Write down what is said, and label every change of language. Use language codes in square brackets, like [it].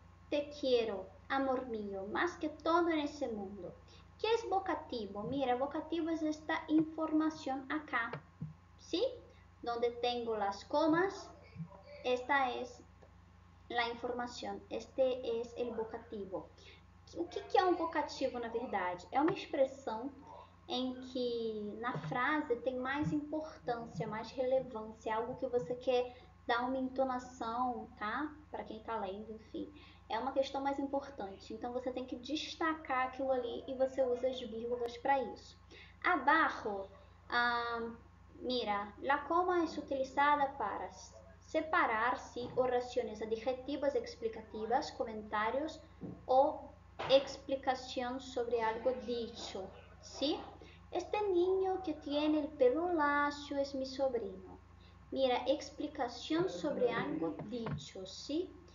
[es] Te quiero, amor mío, más que todo en ese mundo. ¿Qué es vocativo? Mira, vocativo es esta información acá, ¿sí? Donde tengo las comas, esta es la informação. [pt] Este é o vocativo. O que é um vocativo, na verdade? É uma expressão em que na frase tem mais importância, mais relevância, algo que você quer dar uma entonação, tá? Para quem está lendo, enfim. É uma questão mais importante. Então você tem que destacar aquilo ali e você usa as vírgulas para isso. Abaixo, [es] mira, la coma [pt] é utilizada para separar-se orações adjetivas explicativas, comentários ou explicações sobre algo [es] dicho, ¿sí? Este niño que tiene el pelo lacio es mi sobrino. Mira, explicación sobre algo dicho, ¿sí?